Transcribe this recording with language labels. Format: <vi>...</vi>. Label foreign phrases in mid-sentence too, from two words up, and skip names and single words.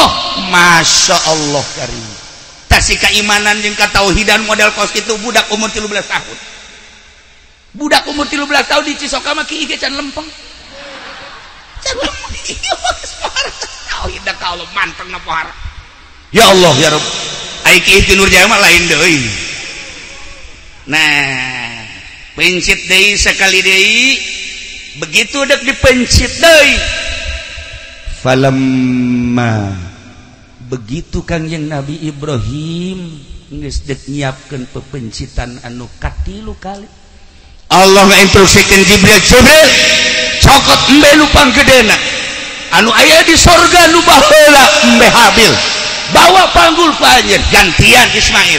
<ar>Masya Allah karim</ar> <su>tasih keimanan jeung katauhidan model kos kitu budak umur 13 tahun budak umur 13 tahun di Cisoka mah kieu can lempeng can lempeng ieu mah geus pohara tauhid ka Allah manteng na pohara</su> <ar>ya Allah ya Rabb</ar> <su>ai kieu ti Nurjaya mah lain deui. Nah pencit deui sekali deui begitu dek dipencit deui falamma begitu kangjeng Nabi Ibrahim geus dek nyiapkeun pepencitan anu katilu kali Allah ngainstruksikeun Jibril cokot embe nu panggedena anu aya di sorga nu baheula embe Habil bawa panggul ka anjeun gantian Ismail.</su>